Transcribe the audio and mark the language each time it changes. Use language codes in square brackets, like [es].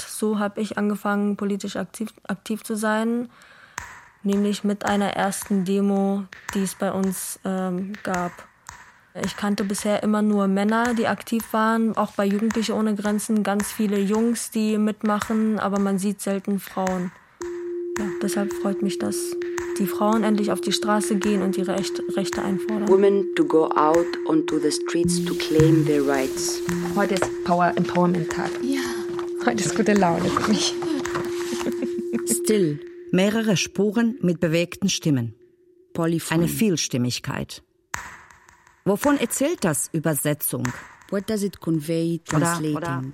[de] So habe ich angefangen, politisch aktiv zu sein, nämlich mit einer ersten Demo, die es bei uns gab. Ich kannte bisher immer nur Männer, die aktiv waren, auch bei Jugendliche ohne Grenzen ganz viele Jungs, die mitmachen, aber man sieht selten Frauen. Ja, deshalb freut mich, dass die Frauen endlich auf die Straße gehen und ihre Rechte einfordern. [en] Women to go out onto the streets to claim their rights. [de] Heute ist Power Empowerment Tag. Ja. Heute ist gute Laune für mich. Still, mehrere Spuren mit bewegten Stimmen. Polyphonie. Eine Vielstimmigkeit. Wovon erzählt das Übersetzung? [en] What does it convey translating?